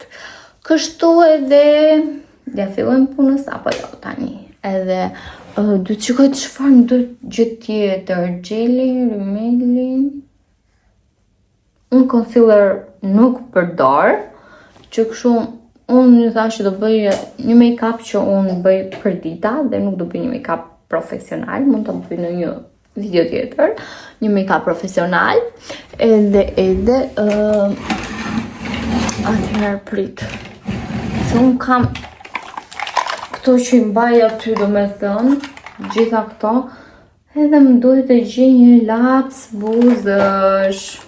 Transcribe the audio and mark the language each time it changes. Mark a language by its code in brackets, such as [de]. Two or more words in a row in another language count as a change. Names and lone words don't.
[sq] Kështu edhe ja fillojmë punës apo jo tani. Edhe du të shikoj çfarë më duhet gjë tjetër, gjeli, rimelin. Unë concealer nuk përdor, që kështu unë një thashë do bëj një make-up që unë bëj për dita dhe nuk do bëj një make-up profesional, mund të bëj në një video tjetër, një make-up profesional, edhe atëherë prit. Se unë kam këto që i mbaj aty do me thënë, gjitha këto, edhe më duhet të gjej një laps buzësh.